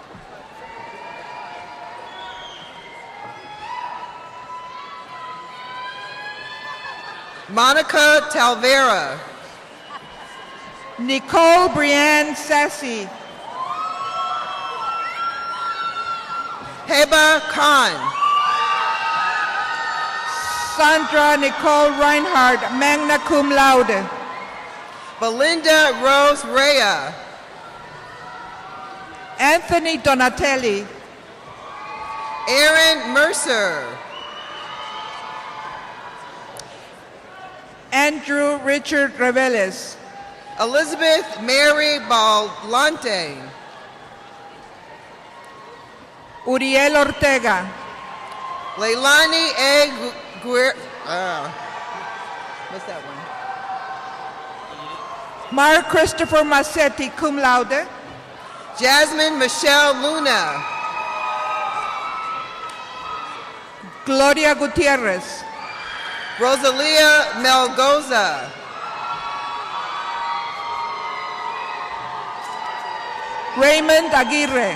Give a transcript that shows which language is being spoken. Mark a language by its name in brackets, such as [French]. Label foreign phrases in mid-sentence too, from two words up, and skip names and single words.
[English] Monica Talvera. Nicole Brianne Sassy. Heba Khan. Sandra Nicole Reinhardt, [Latin] magna cum laude. [English] Belinda Rose Rea. Anthony Donatelli. Aaron Mercer. Andrew Richard Reveles. Elizabeth Mary Balante. Uriel Ortega. Leilani A. What's that one? Mark Christopher Massetti, [Latin] cum laude. [English] Jasmine Michelle Luna. Gloria Gutierrez. Rosalia Melgoza. Raymond Aguirre.